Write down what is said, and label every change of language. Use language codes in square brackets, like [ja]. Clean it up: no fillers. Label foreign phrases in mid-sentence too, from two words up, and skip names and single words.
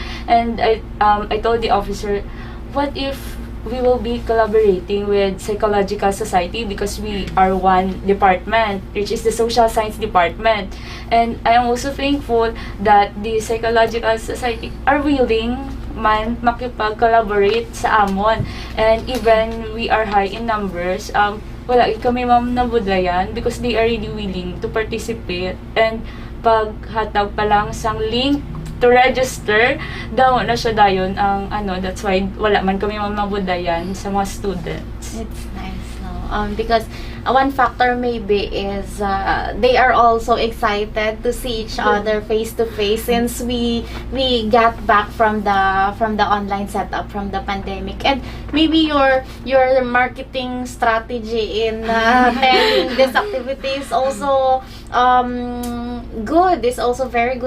[en] And I told the officer, what if we will be collaborating with Psychological Society, because we are one department, which is the Social Science Department. And I am also thankful that the Psychological Society are willing [hil] man makipag-collaborate sa amon. [en] And even we are high in numbers, [hil] wala kami ma'am nabudlayan [en] because they are really willing to participate, and [hil] paghatag pa lang sang link [en] to register [hil] daw na siya dayon ang [en] that's why [hil] wala man kami ma'am nabudlayan sa mga students. [en] It's nice, no? because one factor maybe is they are also excited to see each other face to face, since we got back from the online setup from the pandemic. And maybe your marketing strategy in telling this activity is also good, is also very good.